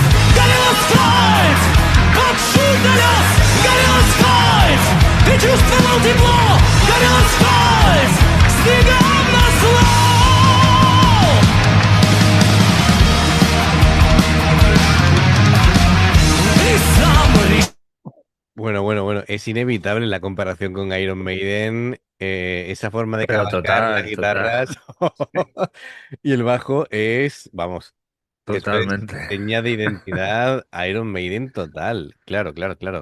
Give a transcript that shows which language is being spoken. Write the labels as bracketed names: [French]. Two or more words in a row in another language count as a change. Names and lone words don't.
[Russian] Горел асфальт от шум колес. Горел асфальт, ты чувствовал тепло. Горел асфальт снегом назло. Ты сам решил. [Spanish] Bueno, es inevitable la comparación con Iron Maiden, esa forma de Pero cabalgar las total, total. guitarras y el bajo es, vamos. Eso es Totalmente. seña de identidad Iron Maiden total. Claro, claro, claro.